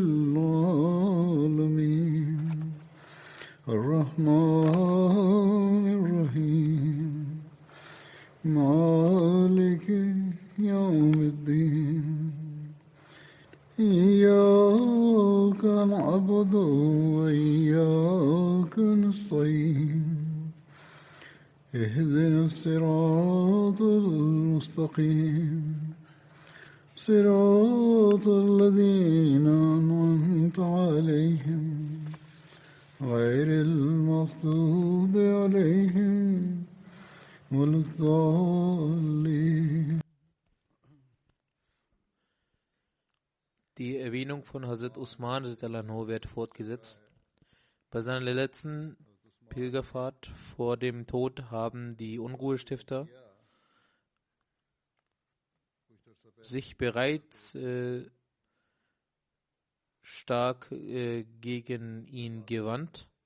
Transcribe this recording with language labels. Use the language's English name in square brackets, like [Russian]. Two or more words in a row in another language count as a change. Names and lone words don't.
[Arabic] العالمين الرحمن الرحيم مالك يوم الدين إياك نعبد وإياك نستعين اهدنا الصراط المستقيم صراط الذين أنعمت عليهم غير المغضوب عليهم ولا الضالين. [German] Die Erwähnung von Hazrat Usman wird fortgesetzt. Bei seiner letzten Pilgerfahrt vor dem Tod haben die Unruhestifter sich bereits stark gegen ihn gewandt.